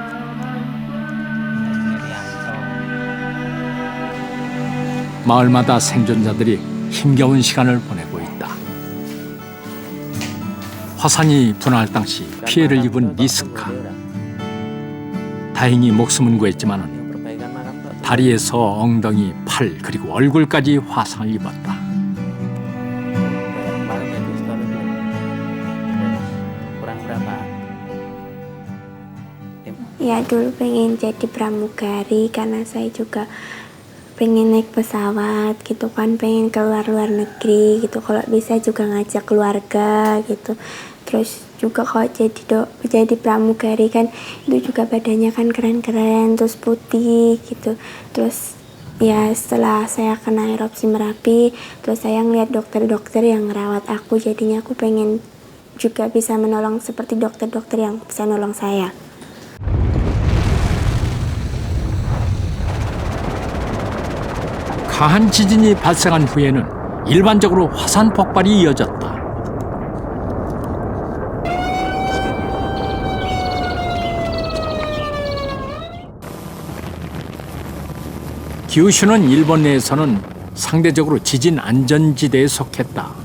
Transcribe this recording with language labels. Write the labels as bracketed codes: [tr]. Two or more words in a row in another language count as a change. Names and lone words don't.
[ko] 마을마다 생존자들이 힘겨운 시간을 보내고 있다. 화산이 분화할 당시 피해를 입은 리스카. 다행히 목숨은 구했지만 다리에서 엉덩이, 팔 그리고 얼굴까지 화상을 입었다. [id] Ya dulu pengen jadi pramugari karena saya juga pengen naik pesawat gitu kan, pengen keluar luar negeri gitu, kalau bisa juga ngajak keluarga gitu. Terus juga kalau jadi pramugari kan itu juga badannya kan keren-keren terus putih gitu. Terus ya setelah saya kena erupsi Merapi, terus saya ngeliat dokter-dokter yang ngerawat aku, jadinya aku pengen juga bisa menolong seperti dokter-dokter yang bisa nolong saya. [ko] 강한 지진이 발생한 후에는 일반적으로 화산 폭발이 이어졌다. 규슈는 일본 내에서는 상대적으로 지진 안전지대에 속했다.